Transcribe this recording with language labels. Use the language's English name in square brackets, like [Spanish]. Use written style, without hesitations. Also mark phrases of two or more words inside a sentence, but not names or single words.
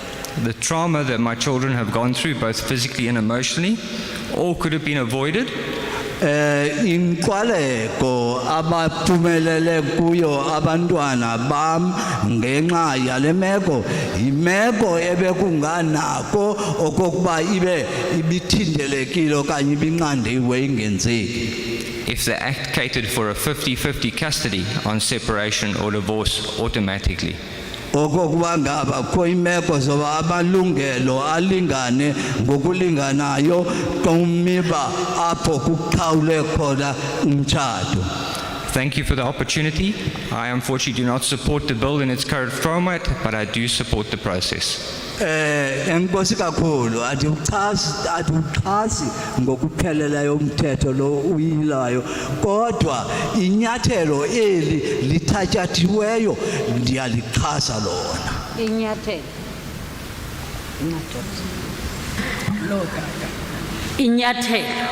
[English] The trauma that my children have gone through, both physically and emotionally, all could have been avoided. [Xhosa] Inkwaleko abaphumelele kuyo abantwana bam ngenxa yale meko imeko ebekunganako okokuba ibe ibithindelekile okanye ibinqandiwe ingenzeki. [English] If the Act catered for a 50-50 custody on separation or divorce automatically. [Xhosa] Okokuba ngaba kho imeko zoba amalungelo alingane ngokulinganayo kumiba apho kuqhawule khona umtshado. [English] Thank you for the opportunity. I unfortunately do not support the bill in its current format, but I do support the process. [Xhosa] Enkosi kakhulu adiuxhasi ngokupheleleyo umthetho lo uyilayo kodwa inyathelo eli lithatyathiweyo ndiyalixhasa lona. Inyathelo. Inyathelo.